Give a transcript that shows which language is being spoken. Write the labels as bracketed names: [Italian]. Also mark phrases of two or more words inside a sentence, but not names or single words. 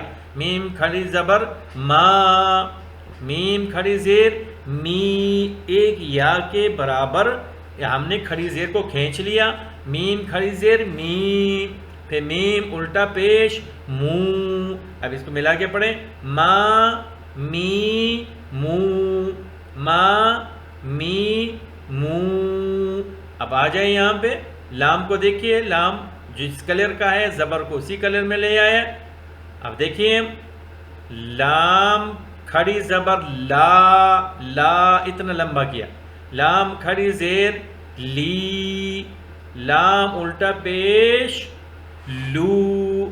[Urdu] میم کھڑی زبر ما، میم کھڑی زیر می، ایک یا کے برابر ہم نے کھڑی زیر کو کھینچ لیا. میم کھڑی زیر می، پھر میم الٹا پیش مو. اب اس کو ملا کے پڑھیں، ما می مو، ما می مو. اب آ جائیں یہاں پہ لام کو دیکھیے، لام جس کلر کا ہے زبر کو اسی کلر میں لے آیا. اب دیکھیے لام کھڑی زبر لا، لا اتنا لمبا کیا. لام کھڑی زیر لی، لام الٹا پیش لو.